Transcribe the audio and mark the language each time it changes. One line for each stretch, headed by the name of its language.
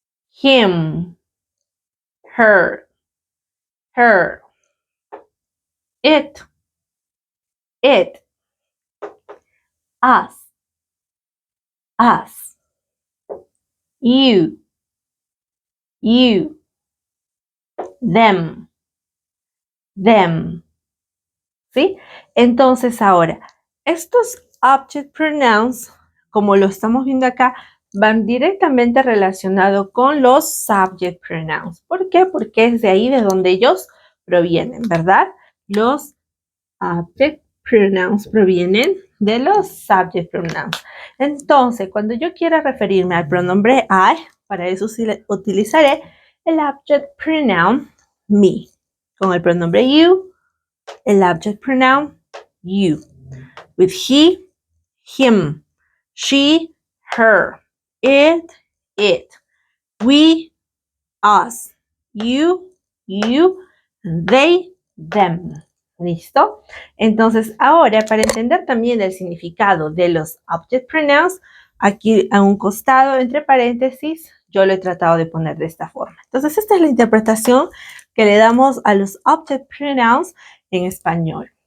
English: him, her, it, us, you, them.
Spanish: ¿Sí? Entonces ahora, estos object pronouns, como lo estamos viendo acá, van directamente relacionados con los subject pronouns. ¿Por qué? Porque es de ahí de donde ellos provienen, ¿verdad? Los object pronouns provienen de los subject pronouns. Entonces, cuando yo quiera referirme al pronombre I, para eso utilizaré el object pronoun me. Con el pronombre you, el object pronoun you.
English: With he, him, she, her, it, we, us, you, they, them.
Spanish: ¿Listo? Entonces, ahora, para entender también el significado de los object pronouns, aquí a un costado, entre paréntesis, yo lo he tratado de poner de esta forma. Entonces, esta es la interpretación que le damos a los object pronouns en español.